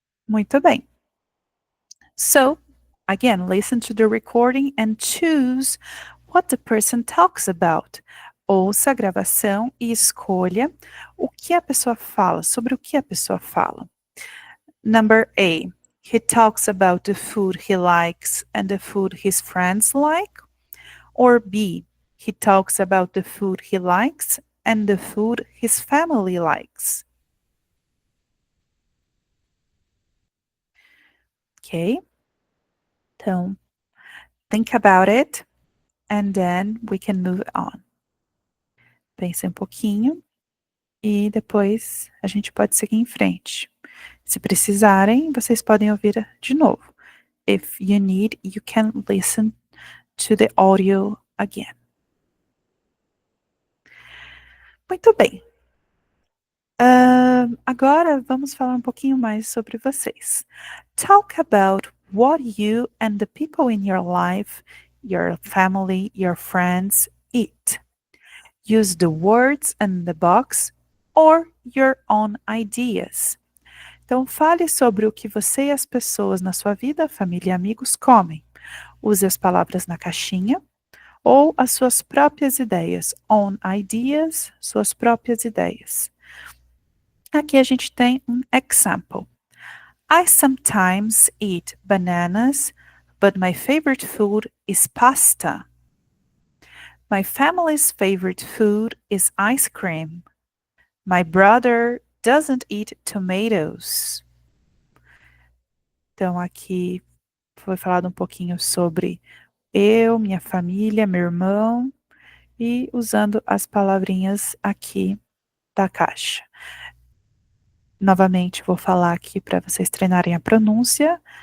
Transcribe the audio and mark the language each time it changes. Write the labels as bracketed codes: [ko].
[pt] Muito bem. [en] So, again, listen to the recording and choose what the person talks about. [pt] Ouça a gravação e escolha o que a pessoa fala, sobre o que a pessoa fala. [en] Number A. He talks about the food he likes and the food his friends like. Or B. He talks about the food he likes and the food his family likes. Okay? [pt] Então, [en] think about it and then we can move on. [pt] Pense um pouquinho e depois a gente pode seguir em frente. Se precisarem, vocês podem ouvir de novo. [en] If you need, you can listen to the audio again. [pt] Muito bem. Agora vamos falar um pouquinho mais sobre vocês. [en] Talk about what you and the people in your life, your family, your friends eat. Use the words in the box or your own ideas. [pt] Então, fale sobre o que você e as pessoas na sua vida, família e amigos comem. Use as palavras na caixinha ou as suas próprias ideias. Own ideas, suas próprias ideias. Aqui a gente tem um example. [en] I sometimes eat bananas, but my favorite food is pasta. My family's favorite food is ice cream. My brother doesn't eat tomatoes. [pt] Então, aqui foi falado um pouquinho sobre eu, minha família, meu irmão, e usando as palavrinhas aqui da caixa. Novamente, vou falar aqui para vocês treinarem a pronúncia.